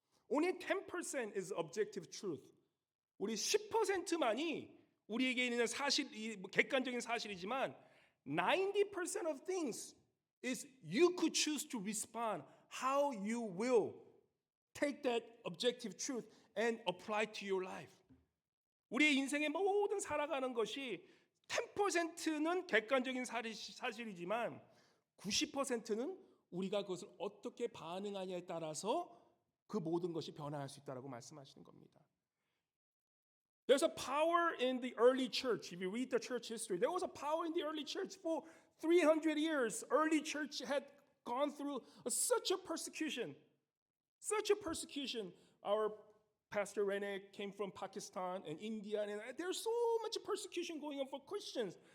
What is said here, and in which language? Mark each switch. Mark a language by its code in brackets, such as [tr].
[en] Only 10% is objective truth. [ko] 우리 10%만이 우리에게 있는 사실, 객관적인 사실이지만 [en] 90% of things is you could choose to respond how you will take that objective truth and apply to your life. [ko] 우리의 인생의 모든 살아가는 것이 10%는 객관적인 사실이지만 90%는 우리가 그것을 어떻게 반응하냐에 따라서 그 모든 것이 변화할 수 있다라고 말씀하시는 겁니다. [en] There's a power in the early church. If you read the church history, there was a power in the early church. For 300 years, early church had gone through such a persecution. Such a persecution. Our Pastor Rene came from Pakistan and India, and there's so much persecution going on for Christians.